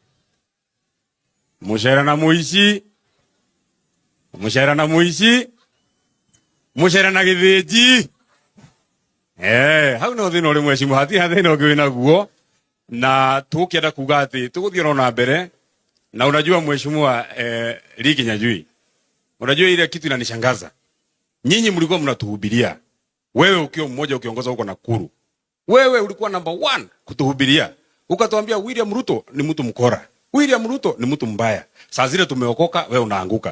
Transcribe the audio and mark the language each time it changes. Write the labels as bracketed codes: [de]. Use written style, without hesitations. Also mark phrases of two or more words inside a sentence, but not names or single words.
[ki] Mũcera na mũici. Mũcera na mũici. Mũcera na gĩthĩnji. Hau no thĩna ũrĩ mheshimiwa, hatirĩ thĩna ũngĩ wĩnaguo. Na tukienda kuga ati tuguthiĩ na mbere. [sw] Na unajua mheshimiwa Ricky Nyajui, unajua ile kitu inanishangaza. Nyinyi mlikuwa mnatuhubiria. Wewe ukiwa mmoja ukiongoza huko Nakuru. Wewe ulikuwa number 1 kutuhubiria. Ukatuambia William Ruto ni mtu mkora. William Ruto ni mtu mbaya. Saa zile tumeokoka, wewe unaanguka.